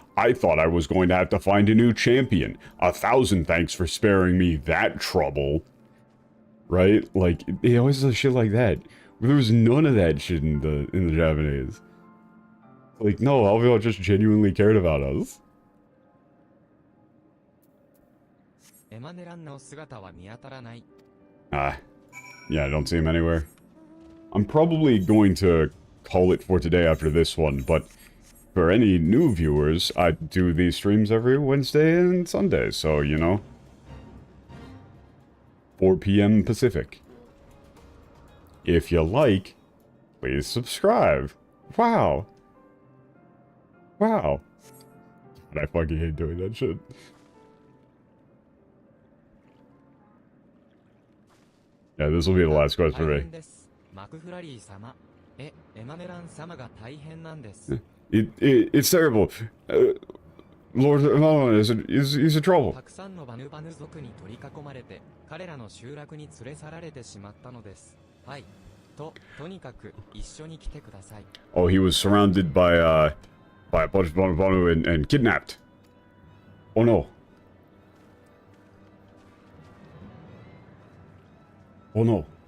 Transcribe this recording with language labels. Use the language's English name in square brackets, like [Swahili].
[English] I thought I was going to have to find a new champion. 1,000 thanks for sparing me that trouble." Right? Like, he always does shit like that. There was none of that shit in the Japanese. Like, no, Alvio just genuinely cared about us. [Japanese] エマネランの姿は見当たらない。 [English] Yeah, I don't see him anywhere. I'm probably going to call it for today after this one, but for any new viewers, I do these streams every Wednesday and Sunday, so, you know. 4 p.m. Pacific. If you like, please subscribe. Wow. Wow. I fucking hate doing that shit. Yeah, this will be the last quest for [Japanese] 大変です。マクフラリー様。エマネラン様が大変なんです。 [English] It's terrible. Lord Malon is in trouble. [Japanese] たくさんのバヌバヌ族に取り囲まれて、彼らの集落に連れ去られてしまったのです。はい。とにかく一緒に来てください。 [English] Oh, he was surrounded by a bunch of Bonu and kidnapped. Oh no. Oh no.